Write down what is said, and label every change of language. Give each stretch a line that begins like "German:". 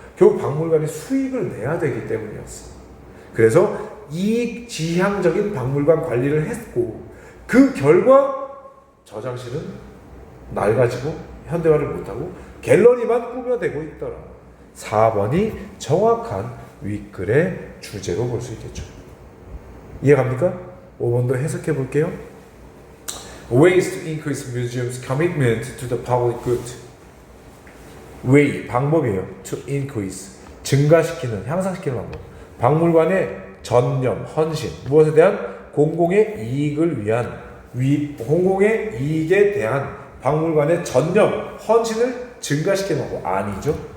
Korean: 결국 박물관이 수익을 내야 되기 때문이었어. 그래서 이익 지향적인 박물관 관리를 했고 그 결과 저장실은 낡아지고 현대화를 못하고 갤러리만 꾸며대고 있더라. 4번이 정확한 윗글의 주제로 볼 수 있겠죠. 이해갑니까? 5번도 해석해 볼게요.
English: Ways to increase museums' commitment to the public good.
Korean: Way, 방법이에요.
English: To increase,
Korean: 증가시키는, 향상시키는 방법. 박물관의 전념, 헌신, 무엇에 대한? 공공의 이익을 위한, 공공의 이익에 대한 박물관의 전념, 헌신을 증가시키는 방법. 아니죠.